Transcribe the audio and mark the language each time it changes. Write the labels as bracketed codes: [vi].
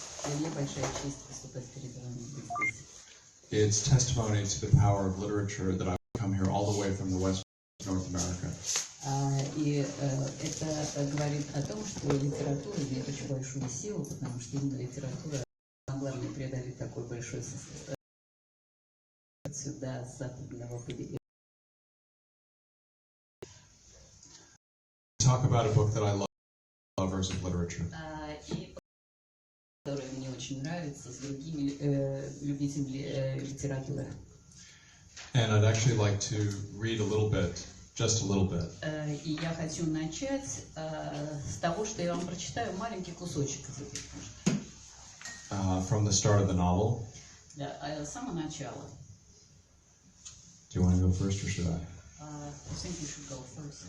[ru] Для меня большая честь выступать перед вами здесь. [en] It's testimony to the power of literature that I've come here all the way from the West North America. [ru] И это говорит о том, что литература имеет очень большую силу, потому что именно литература могла мне преодолеть такой большой сюда, с западного побережья. [en] Talk about a book that I love, lovers of literature. [ru] И который мне очень нравится, с другими любителями литературы. [en] And I'd actually like to read a little bit, just a little bit. [ru] И я хочу начать с того, что я вам прочитаю маленький кусочек из этой книжки. [en] From the start of the novel. [ru] Да, с самого начала. [en] Do you want to go first, or should I? I think you should go first.